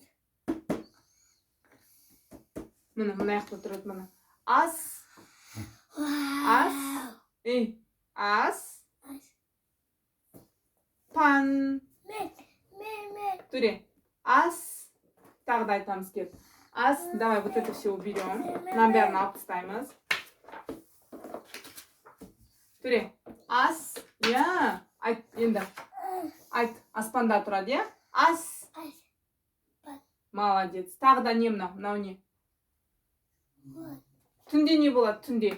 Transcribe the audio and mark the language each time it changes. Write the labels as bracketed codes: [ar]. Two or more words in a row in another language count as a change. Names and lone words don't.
[kk] Міне, мына яқта тұрады, міне. Ас. Ас. Ас. Пан. Төре. Ас. Тағы да айтамыз кеп. Ас. [ru] Давай вот это все уберем. [kk] Нам бәрін алып тастаймыз. Төре. Ас. Я. Айт енді. Айт. Аспанда тұрады, я? Ас. Молодец. Тағы да не мынау? Мынау не? Түнде не болады? Түнде.